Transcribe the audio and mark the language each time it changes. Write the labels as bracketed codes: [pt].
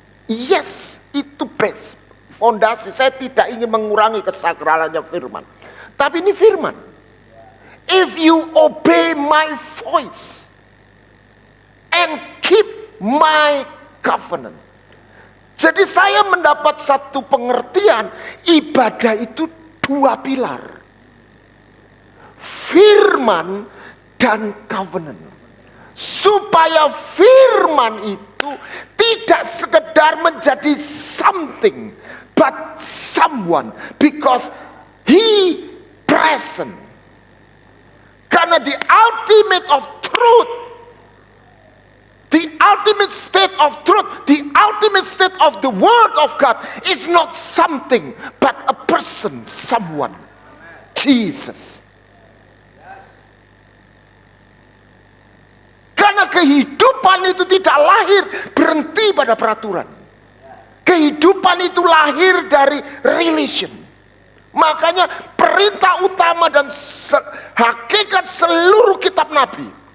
[id] Yes, itu base, fondasi. Saya tidak ingin mengurangi kesakralannya firman. Tapi ini firman. [en] If you obey my voice and keep my covenant. [id] Jadi saya mendapat satu pengertian, ibadah itu dua pilar. Firman dan covenant. Supaya firman itu tidak sekedar menjadi [en] something, but someone, because He present. [id] Karena [en] the ultimate of truth, the ultimate state of truth, the ultimate state of the word of God is not something, but a person, someone, Jesus. [id] Karena kehidupan itu tidak lahir berhenti pada peraturan. Kehidupan itu lahir dari relation. Makanya perintah utama dan hakikat seluruh kitab Nabi.